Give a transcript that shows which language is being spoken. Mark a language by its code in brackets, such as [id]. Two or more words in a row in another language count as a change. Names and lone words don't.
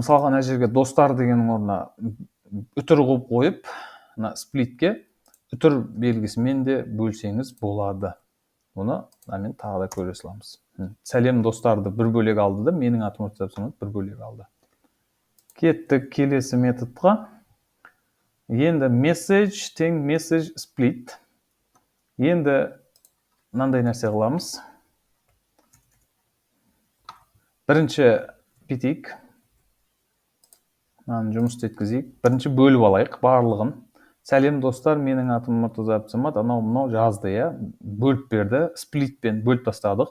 [kk] Мысалға мына жерге достар дегеннің орнына үтір қылып қойып, мына сплитке үтір белгісімен де бөлсеңіз болады. Оны мен тағы да көре саламыз. Сәлем достарды бір бөлек алды да, менің атым Мұртаза Абдысамат бір бөлек алды. Кеттік келесі методқа. Енді message тең [en] message split. [kk] Енді мынандай нәрсе қыламыз. Бірінші бітейік. Жұмыс өткізейік. Бірінші бөліп алайық барлығын. Сәлем достар, менің атым Мұртаза Абдысамат, анау жазды, бөліп берді, сплитпен бөліп тастадық.